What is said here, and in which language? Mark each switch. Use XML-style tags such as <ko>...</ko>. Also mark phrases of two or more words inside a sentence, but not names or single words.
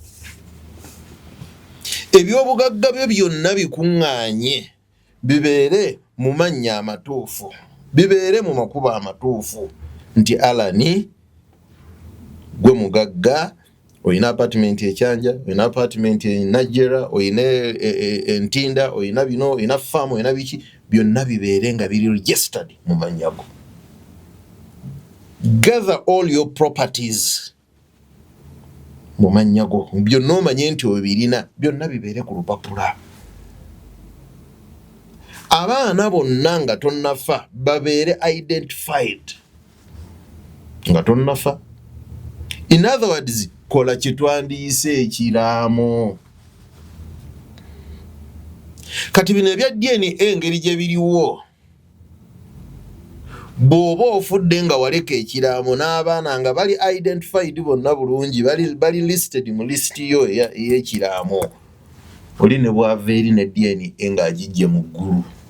<lg>Ebyobugagga byo byonna bikuŋŋaanye bibeere mu mannya amatuufu, bibeere mu makubo amatuufu nti Alani gwe mugagga oyina apartment ekyanja, oyina apartment e Najera, oyina entinda, oyina bino, oyina farm, oyina biki byonna bibeere nga biri registered mu mannya go.</lg> <en>Gather all your properties</en> <lg>mu mannya go byonna omanye nti obirina byonna bibeere ku lupapula. Abaana bonna nga tonnafa babeere identified nga tonnafa.</lg> <en>In other words,</en> <lg>kola kitwandiise ekiraamo. Kati bino ebya DNA engeri gye biriwo bw'oba ofudde nga waleka ekiraamo n'abaana nga bali identified bonna bulungi bali listed mu listi yo ey'ekiraamo oli ne bwava eri ne DNA ng'agijje mu ggulu.</lg>